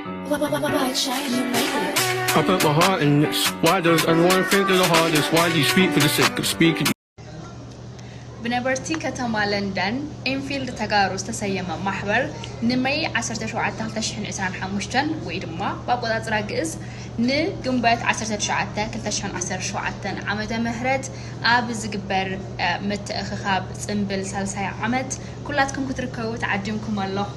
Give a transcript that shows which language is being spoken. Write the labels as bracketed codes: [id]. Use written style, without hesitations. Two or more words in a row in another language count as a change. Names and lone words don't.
[en] I put my heart in this. Why does everyone think they're the hardest? Why do you speak for the sake of speaking? [ti] بنبرتي ከተማ ለንደን ኢንፊልድ ተጋሩ ዝተሰየመ ማህበር ንመይ 17 ወይ ድማ በአቆጣጽራ ግዕዝ ንግንቦት 19 2017 ዓመተ ምህረት ኣብ ዝግበር ምትእኽኻብ ጽምብል ሳልሳይ ዓመት ኩላትኩም ክትርከቡ ተዓዲምኩም ኣለኹ